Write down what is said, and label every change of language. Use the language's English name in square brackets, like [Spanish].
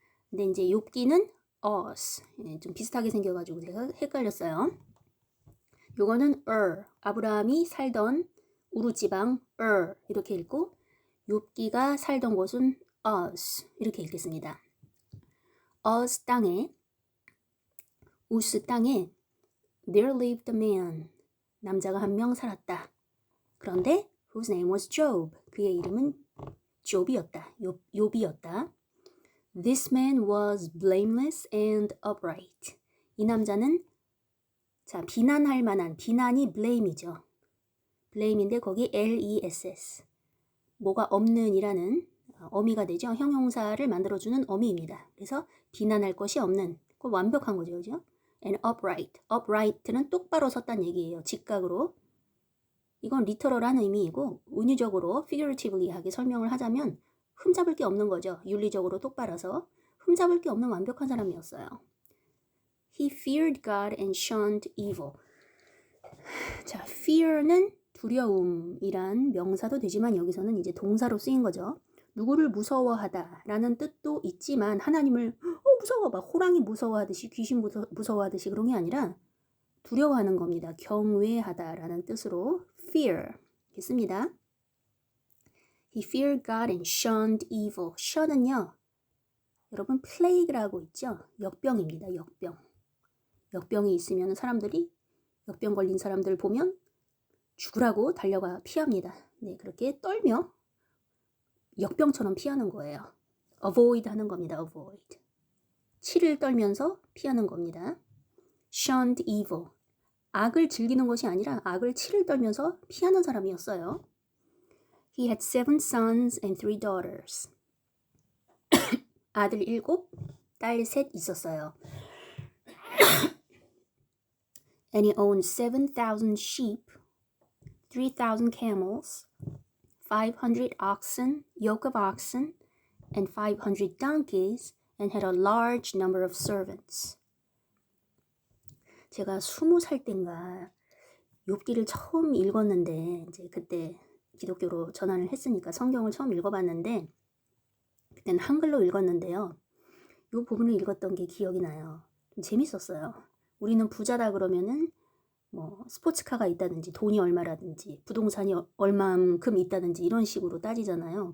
[Korean] 근데 이제 욥기는 Oz. 좀 비슷하게 생겨가지고 제가 헷갈렸어요. 요거는 아브라함이 살던 우루 지방 이렇게 읽고 욥기가 살던 곳은 Oz 이렇게 읽겠습니다. Oz 땅에 우스 땅에 [English] There lived a man. [Korean] 남자가 한 명 살았다. 그런데 [English] whose name was Job. [Korean] 그의 이름은 욥이었다. [English] This man was blameless and upright. [Korean] 이 남자는 자 비난할 만한 비난이 blame이죠. blame인데 거기 less 뭐가 없는이라는 어미가 되죠. 형용사를 만들어주는 어미입니다. 그래서 비난할 것이 없는 그 완벽한 거죠. 그죠? And upright는 똑바로 섰다는 얘기예요. 직각으로. 이건 리터럴한 의미이고 은유적으로 figuratively하게 설명을 하자면 흠잡을 게 없는 거죠. 윤리적으로 똑바라서 흠잡을 게 없는 완벽한 사람이었어요. [English] He feared God and shunned evil. [Korean] 자, fear는 두려움이란 명사도 되지만 여기서는 이제 동사로 쓰인 거죠. 누구를 무서워하다라는 뜻도 있지만 하나님을 무서워 막 호랑이 무서워하듯이 귀신 무서워하듯이 그런 게 아니라 두려워하는 겁니다. 경외하다라는 뜻으로 fear 있습니다. [English] He feared God and shunned evil. [Korean] shun은요. 여러분 plague라고 있죠. 역병입니다. 역병. 역병이 있으면 사람들이 역병 걸린 사람들 보면 죽으라고 달려가 피합니다. 네, 그렇게 떨며 역병처럼 피하는 거예요. avoid 하는 겁니다. [English] avoid. [Korean] 치를 떨면서 피하는 겁니다. [English] shunned evil. [Korean] 악을 즐기는 것이 아니라 악을 치를 떨면서 피하는 사람이었어요. [English] He had 7 sons and 3 daughters. [Korean] 아들 7, 딸 3 있었어요. [English] And he owned 7,000 sheep, 3,000 camels, 500 oxen, yoke of oxen, and 500 donkeys, and had a large number of servants. [Korean] 제가 20살 땐가 욥기를 처음 읽었는데 이제 그때 기독교로 전환을 했으니까 성경을 처음 읽어봤는데 그때는 한글로 읽었는데요. 이 부분을 읽었던 게 기억이 나요. 좀 재밌었어요. 우리는 부자다 그러면은 뭐 스포츠카가 있다든지 돈이 얼마라든지 부동산이 얼만큼 있다든지 이런 식으로 따지잖아요.